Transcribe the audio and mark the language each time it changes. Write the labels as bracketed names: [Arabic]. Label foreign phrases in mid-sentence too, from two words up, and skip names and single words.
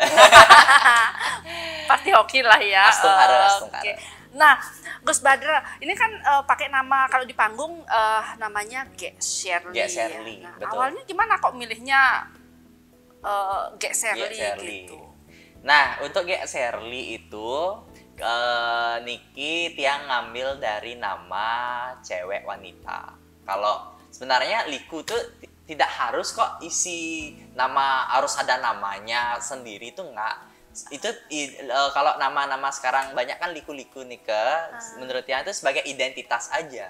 [Indonesian] Pasti hoki lah ya. Astunggara. Okay. Nah, Gus Badra, ini kan pakai nama, kalau di panggung namanya Gek Serli. Gek Serli, Nah, betul. awalnya gimana kok milihnya Gek Serli gitu? Nah, untuk Gek Serli itu [Balinese] Niki tiang [Indonesian] ngambil dari nama cewek wanita. Kalau sebenarnya liku tuh tidak harus kok isi nama, harus ada namanya sendiri tuh enggak. Itu kalau nama-nama sekarang banyak kan liku-liku nih menurut tiang itu sebagai identitas aja.